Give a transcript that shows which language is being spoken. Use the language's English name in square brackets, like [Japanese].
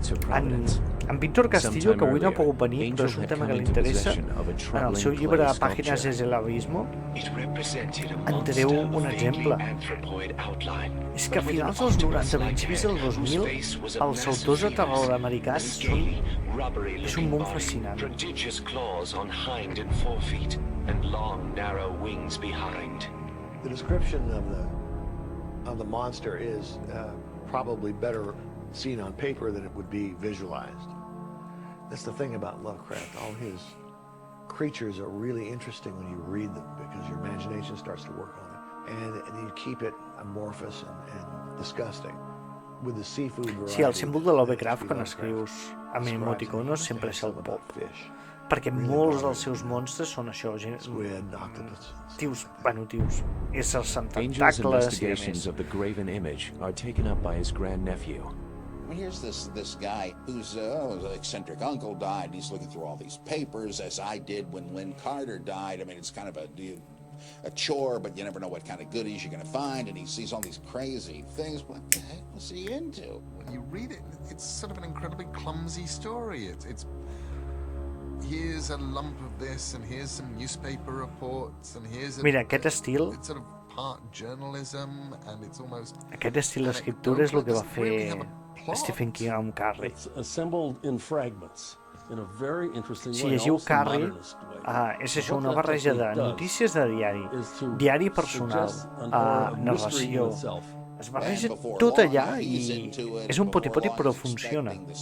[Catalan] En Víctor Castillo, que avui no ha pogut venir, però és un tema que li interessa, en el seu llibre Pàgines desde el abismo, en treu un exemple. És que a finals dels 90, principis del 2000, els autors de terror americans és un món fascinant. [English] Prodigious claws on hind and forefeet, and long, narrow wings behind. The description of the monster is probably better seen on paper than it would be visualized. That's the thing about Lovecraft. All his creatures are really interesting when you read them because your imagination starts to work on it, and you keep it amorphous and disgusting. With the seafood variety. [Catalan] Sí, el símbol de Lovecraft, quan escrius amb emoticonos, sempre és el pop. Perquè molts dels seus monstres són això, tios, éssers amb [English] Angel's [Catalan] tentacles i [English] investigations of the graven image are taken up by his grandnephew. Here's this guy whose eccentric uncle died. He's looking through all these papers, as I did when Lynn Carter died. I mean, it's kind of a chore, but you never know what kind of goodies you're going to find, and he sees all these crazy things. What the heck was he into? When you read it, it's sort of an incredibly clumsy story. It's here's a lump of this, and here's some newspaper reports, and here's [Catalan] Mira, aquest estil... [English] It's sort of part journalism, and it's almost... [Catalan] Aquest estil d'escriptura és el que va fer Stephen King amb Carrie. [English] It's assembled in fragments. In a very interesting way. [Catalan] Si llegiu Carrie, és això, una barreja de notícies de diari personal, narració. Es barreja tot allà i és un poti-poti, però funciona.